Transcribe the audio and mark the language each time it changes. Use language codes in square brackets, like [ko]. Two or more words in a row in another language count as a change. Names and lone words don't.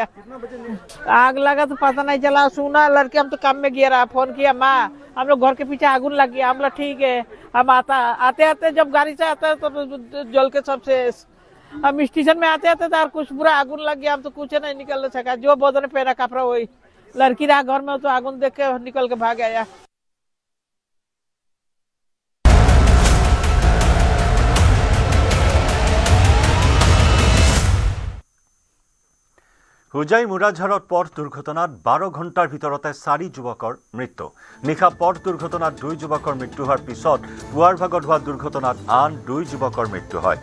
[hi] आग लगा तो पता नहीं चला, सुना लड़के हम तो काम में गया रहा, फोन किया माँ हम लोग घर के पीछे आगुन लग गया। हम लोग ठीक है, हम आते जब गाड़ी से आता है तो जल के सबसे हम स्टेशन में आते तो कुछ पूरा आगुन लग गया, हम तो कुछ नहीं निकल सका, जो बदन में पहना कपड़ा वही। लड़की रहा घर में तो आगुन देख के निकल के भाग आया। [as] হুজাই মুৰাঝাৰত পথ দুৰ্ঘটনাত 12 ঘণ্টাৰ ভিতৰতে 4 যুৱকৰ মৃত্যু। নিশা পথ দুৰ্ঘটনাত 2 যুৱকৰ মৃত্যু হোৱাৰ পিছত পুৱাৰ ভাগত হোৱা দুৰ্ঘটনাত আন 2 যুৱকৰ মৃত্যু হয়।